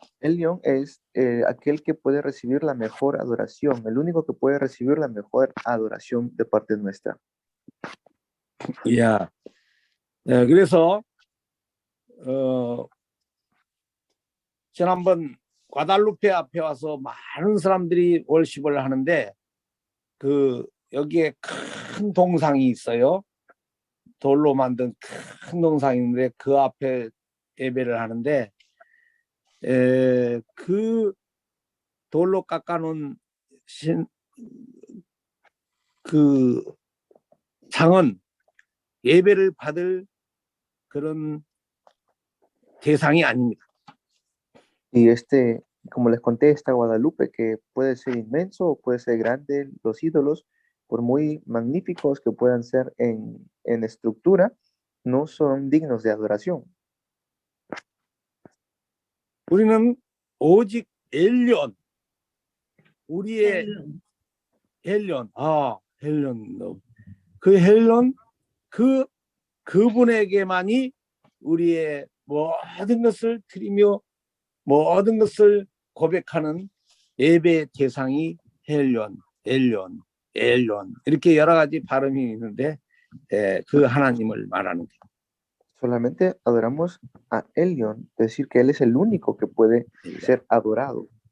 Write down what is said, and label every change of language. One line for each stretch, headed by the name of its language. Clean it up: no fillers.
Spanish: Elión es aquel que puede recibir la mejor adoración, el único que puede recibir la mejor adoración de parte nuestra.
Korean: 야, 그래서 지난번 과달루페 앞에 와서 많은 사람들이 월십을 하는데 여기에 큰 동상이 있어요. 돌로 만든 큰 동상이 있는데 그 앞에 예배를 하는데 그 돌로 깎아놓은 그 상은 예배를 받을 그런 대상이 아닙니다.
Spanish: Y como les conté, esta Guadalupe que puede ser inmenso o puede ser grande, los ídolos, por muy magníficos que puedan ser en estructura, no son dignos de adoración.
Korean: 우리는 오직 엘리온, 우리의 헬련, 헬련, 그 헬련, 그분에게만이 우리의 모든 것을 드리며 모든 것을 고백하는 예배 대상이 헬련, 엘련, 엘련 이렇게 여러 가지 발음이 있는데 그 하나님을 말하는 거예요.
Spanish: Solamente adoramos a Elión, decir que él es el único que puede ser adorado.